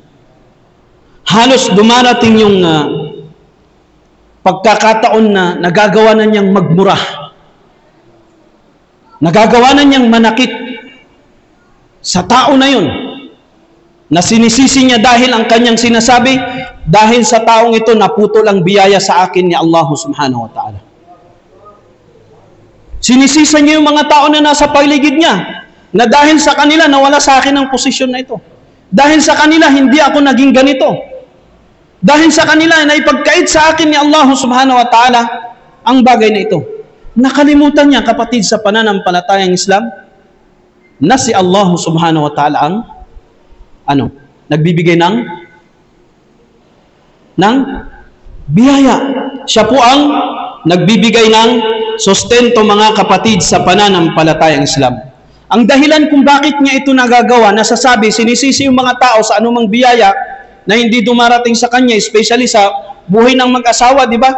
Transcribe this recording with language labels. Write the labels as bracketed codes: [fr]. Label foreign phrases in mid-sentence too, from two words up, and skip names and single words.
[tl] Halos dumarating yung pagkakataon na nagagawa na niyang magmura. Nagagawa na niyang manakit sa tao na yun, na sinisisi niya dahil ang kanyang sinasabi, dahil sa taong ito naputol ang biyaya sa akin ni Allah [ar] سبحانه وتعالى. [tl] Sinisisa niya yung mga tao na nasa paligid niya, na dahil sa kanila nawala sa akin ang posisyon na ito. Dahil sa kanila hindi ako naging ganito. Dahil sa kanila naipagkait sa akin ni Allah [ar] سبحانه وتعالى [tl] ang bagay na ito. Nakalimutan niya, kapatid, sa pananampalatayang Islam, na si Allah [ar] سبحانه وتعالى [tl] ang nagbibigay ng biyaya. Siya po ang nagbibigay ng sustento, mga kapatid, sa pananampalatayang Islam. Ang dahilan kung bakit niya ito nagagawa, nasasabi, sinisisi yung mga tao sa anumang biyaya na hindi dumarating sa kanya, especially sa buhay ng mag-asawa, di ba?